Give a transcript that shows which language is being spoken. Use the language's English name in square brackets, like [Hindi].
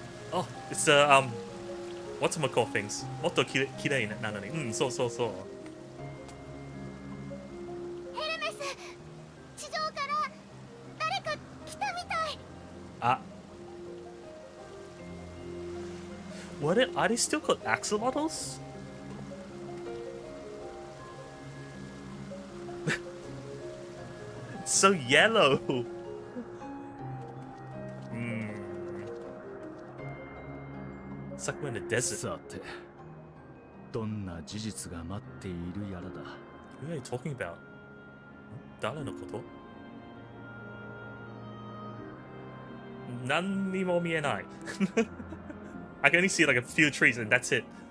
[English] Oh, it's whatchamacall things. [Japanese] もっときれいなのに。そうそうそう。ヘルメス、地上から誰か来たみたい。あ。 [English] What are they still called axolotls? It's so yellow. It's like we're in the desert. [Japanese] さて、どんな事実が待っているやらだ。 [English] Who are you talking about? [Japanese] 誰のこと？何にも見えない。 [English] I can only see like a few trees and that's it.